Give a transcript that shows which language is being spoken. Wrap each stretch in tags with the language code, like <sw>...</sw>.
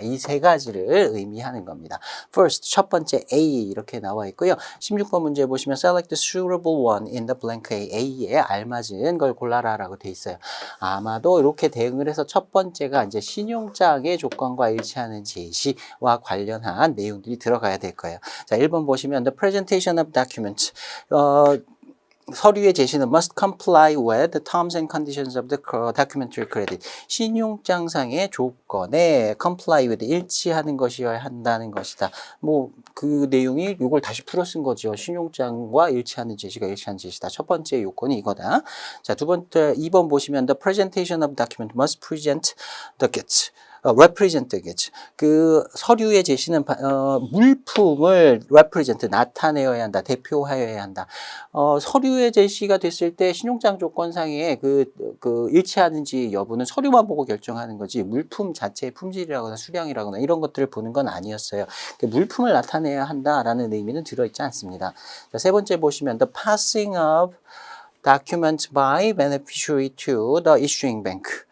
<ko>이 세 가지를 의미하는 겁니다. First, 첫 번째 A 이렇게 나와 있고요. 16번 문제 보시면</ko> <en>select the suitable one in the blank A,</en> <ko>A에 알맞은 걸 골라라라고 돼 있어요. 아마도 이렇게 대응을 해서 첫 번째가 이제 신용장의 조건과 일치하는 제시와 관련한 내용들이 들어가야 될 거예요. 자, 1번 보시면</ko> <en>the presentation of documents.</en> <ko>서류의 제시는</ko> <en>must comply with the terms and conditions of the documentary credit.</en> <ko>신용장상의 조건에</ko> <en>comply with,</en> <ko>일치하는 것이어야 한다는 것이다. 뭐 그 내용이 이걸 다시 풀어 쓴 거죠. 신용장과 일치하는 제시가 일치하는 제시다. 첫 번째 요건이 이거다. 자, 2번 보시면</ko> <en>the presentation of document must present the goods. represent goods.</en> <ko>그 서류의 제시는 물품을 represent, 나타내어야 한다, 대표하여야 한다. 서류의 제시가 됐을 때 신용장 조건상의 그 일치하는지 여부는 서류만 보고 결정하는 거지 물품 자체의 품질이라거나 수량이라거나 이런 것들을 보는 건 아니었어요. 물품을 나타내야 한다라는 의미는 들어있지 않습니다. 자, 세 번째 보시면</ko> <en>the passing of documents by beneficiary to the issuing bank.</en>